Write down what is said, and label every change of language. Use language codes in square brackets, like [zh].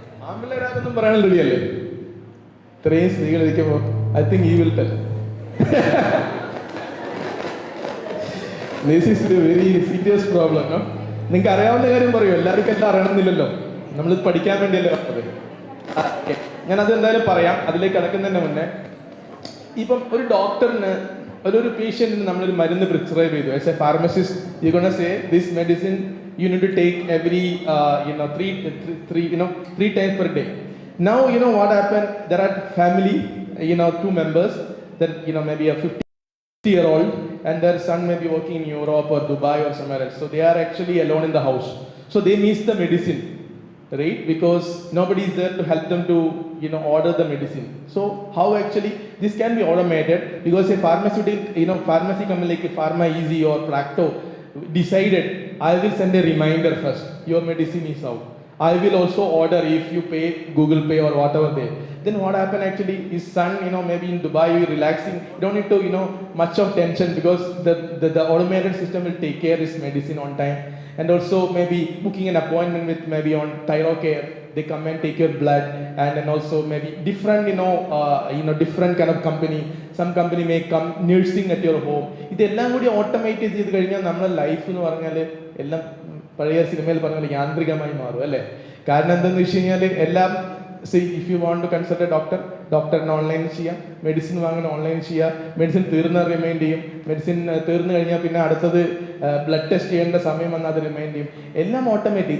[ml] ആമ്പിള്ളേരാതൊന്നും പറയാൻ റെഡിയല്ലേ? ഇത്രയും സ്ത്രീകൾ ഇരിക്കുമ്പോൾ [en] I think you will tell. This is a very serious problem, no? [ml] നിങ്ങൾക്ക് അറിയാവുന്ന കാര്യം പറയൂ, എല്ലാവർക്കും എല്ലാം അറിയണമെന്നില്ലല്ലോ. നമ്മൾ പഠിക്കാൻ വേണ്ടിയല്ലേ പറഞ്ഞത്. ഞാനത് എന്തായാലും പറയാം. അതിലേക്ക് കടക്കുന്നതിന് മുന്നേ ഇപ്പം ഒരു ഡോക്ടറിന് ഒരു പേഷ്യന്റിന് നമ്മളൊരു മരുന്ന് പ്രിസ്ക്രൈബ് ചെയ്തു. [en] As a pharmacist you gonna say this medicine you need to take every 3 times per day. Now what happened, there are family, 2 members, that maybe a 50-year-old and their son may be working in Europe or Dubai or somewhere else, so they are actually alone in the house, so they miss the medicine. right? Because nobody is there to help them to, order the medicine. So how actually this can be automated, because a pharmaceutical, pharmacy company like Pharma Easy or Practo decided, I will send a reminder first, your medicine is out. I will also order if you pay Google Pay or whatever they. Then what happened actually, his son, maybe in Dubai, relaxing, you don't need to, much of tension, because the automated system will take care of his medicine on time. And also maybe booking an appointment with maybe on Thyrocare, they come and take your blood, and then also maybe different, different kind of company. Some company may come nursing at your home. [ml] ഇതെല്ലാം കൂടി automate ചെയ്ത് കഴിഞ്ഞാൽ നമ്മുടെ life എന്ന് പറഞ്ഞാൽ എല്ലാം പഴയ സിനിമയിൽ പറഞ്ഞ പോലെ യാന്ത്രികമായി മാറും അല്ലേ? കാരണം എന്താണെന്ന് വെച്ച് കഴിഞ്ഞാൽ എല്ലാം [en] if you want to consult a [ml] ഡോക്ടറിന് ഓൺലൈൻ ചെയ്യാം, മെഡിസിൻ വാങ്ങാൻ ഓൺലൈൻ ചെയ്യാം, മെഡിസിൻ തീർന്ന റിമൈൻഡ് ചെയ്യും, മെഡിസിൻ തീർന്നു കഴിഞ്ഞാൽ പിന്നെ അടുത്തത് ബ്ലഡ് ടെസ്റ്റ് ചെയ്യേണ്ട സമയം വന്നാൽ അത് റിമൈൻഡ് ചെയ്യും, എല്ലാം ഓട്ടോമേറ്റ്.